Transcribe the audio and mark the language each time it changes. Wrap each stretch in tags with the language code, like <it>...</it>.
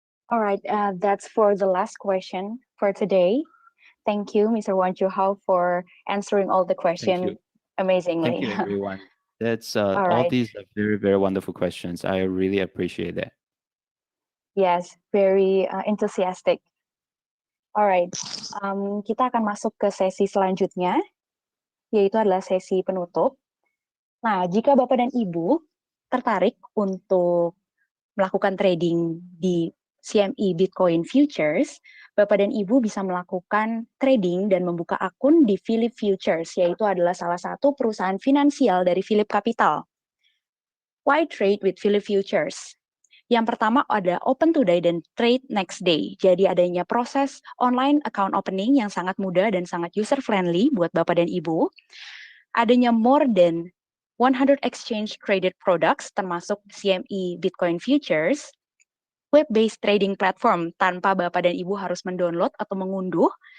<en>All right, that's for the last question for today. Thank you, Mr. Wan Zuhao, for answering all the questions amazingly. Thank you, everyone. That's all all these are very, very wonderful questions. I really appreciate that. Yes, very enthusiastic.</en> <id>Alright, kita akan masuk ke sesi selanjutnya, yaitu adalah sesi penutup. Nah, jika Bapak dan Ibu tertarik untuk melakukan trading di CME Bitcoin Futures, Bapak dan Ibu bisa melakukan trading dan membuka akun di Philip Futures, yaitu adalah salah satu perusahaan finansial dari Philip Capital.</id> <en>Why trade with Philip Futures?</en> <id>Yang pertama ada</id> <en>open today</en> <id>dan</id> <en>trade next day.</en> <id>Jadi adanya proses</id> <en>online account opening</en> <id>yang sangat mudah dan sangat user friendly buat Bapak dan Ibu. Adanya</id> <en>more than 100 exchange traded products</en> <id>termasuk CME Bitcoin Futures.</id> <en>Web-based trading platform</en> <id>tanpa Bapak dan Ibu harus mendownload atau mengunduh.</id>